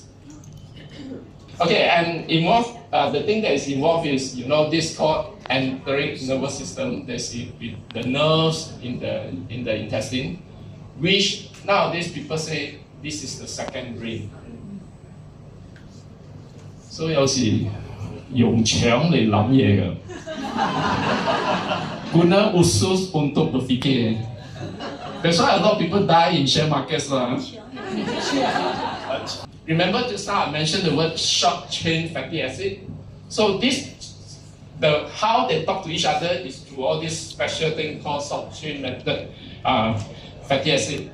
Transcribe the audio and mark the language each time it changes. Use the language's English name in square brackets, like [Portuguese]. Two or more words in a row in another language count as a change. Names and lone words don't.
[English] Okay, and the thing that is involved is, you know, this called enteric nervous system. That's it, with the nerves in the intestine, which nowadays people say this is the second brain. [Cantonese] So 有時用腸嚟諗嘢㗎。 [Malay] Guna usus untuk berfikir. [English] That's why a lot of people die in share markets. Remember just now I mentioned the word short chain fatty acid. So how they talk to each other is through all this special thing called short chain method fatty acid.